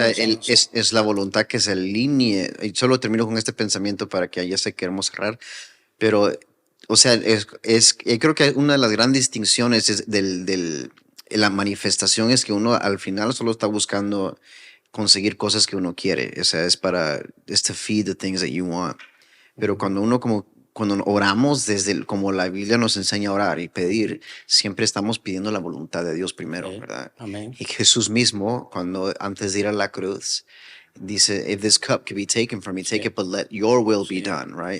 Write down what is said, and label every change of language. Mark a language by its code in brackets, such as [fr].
[es] O sea, es la voluntad que se alinee. Y solo termino con este pensamiento para que ya sé que queremos cerrar. Pero, o sea, creo que una de las grandes distinciones es la manifestación es que uno al final solo está buscando conseguir cosas que uno quiere. O sea, es [en] to feed the things that you want. [es] Pero cuando oramos como la Biblia nos enseña a orar y pedir, siempre estamos pidiendo la voluntad de Dios primero, ¿verdad? Amén. Y Jesús mismo, antes de ir a la cruz, dice, [en] if this cup can be taken from me, take it, but let your will be done, right?